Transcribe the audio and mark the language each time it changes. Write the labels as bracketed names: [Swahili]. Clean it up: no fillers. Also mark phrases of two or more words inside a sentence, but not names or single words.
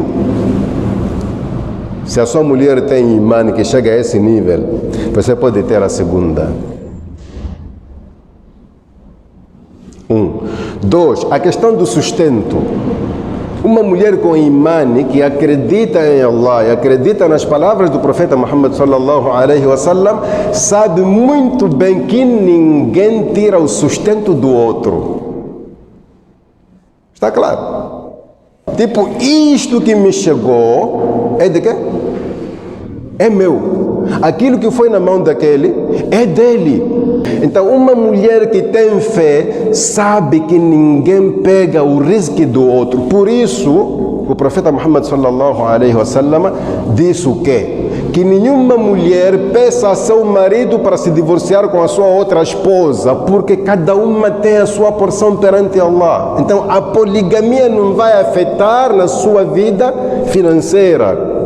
[Portuguese] Se a sua mulher tem imã que chega a esse nível, você pode ter a segunda. 2. A questão do sustento. Uma mulher com imã que acredita em Allah e acredita nas palavras do profeta Muhammad [Arabic] صلى الله عليه وسلم, [Portuguese] sabe muito bem que ninguém tira o sustento do outro. Está claro? Tipo, isto que me chegou é de quê? É meu. Aquilo que foi na mão daquele é dele. Então, uma mulher que tem fé sabe que ninguém pega o risco do outro. Por isso, o profeta Muhammad [Arabic] صلى الله عليه وسلم [Portuguese] disse o quê? Que nenhuma mulher peça a seu marido para se divorciar com a sua outra esposa, porque cada uma tem a sua porção perante Allah. Então, a poligamia não vai afetar na sua vida financeira.